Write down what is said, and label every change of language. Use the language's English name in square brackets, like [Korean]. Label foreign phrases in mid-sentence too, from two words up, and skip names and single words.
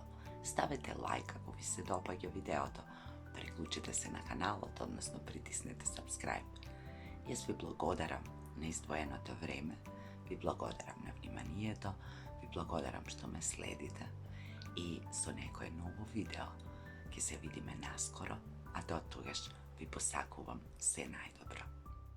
[Macedonian] Ставете лајк ако ви се допаѓа видеото, приклучете се на каналот, односно притиснете subscribe. Јас ви благодарам на издвоеното време, ви благодарам на вниманието, ви благодарам што ме следите и со некое ново видео ќе ќе се видиме наскоро, а до тогаш ви посакувам се најдобро.